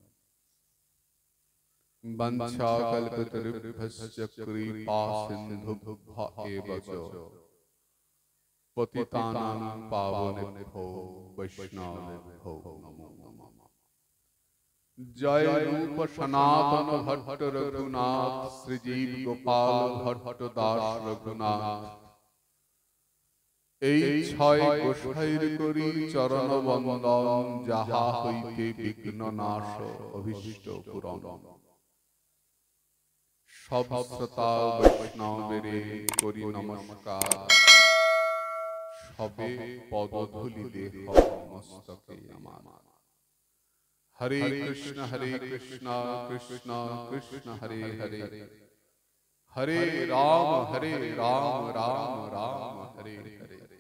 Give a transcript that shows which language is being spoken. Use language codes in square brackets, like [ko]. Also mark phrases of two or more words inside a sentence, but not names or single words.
[sa] वंशाकल्पतरुभ्यश्च कृपासिन्धुभ्य एव च पतितानां पावनेभ्यो वैष्णवेभ्यो नमो नमः। [bn] জয় রূপ সনাতন ভট্ট রঘুনাথ, শ্রীজীব গোপাল ভট্ট দাস রঘুনাথ। এই ছয় গোসাইর করি চরণ বন্দন, যাহা হইতে বিঘ্ন নাশ অভীষ্ট পূরণ। সব শ্রোতা বৈষ্ণবেরে করি নমস্কার, সবে পদধূলি দেহ মস্তকে আমার। [sa] हरे कृष्ण कृष्ण कृष्ण हरे हरे, हरे राम राम राम हरे हरे।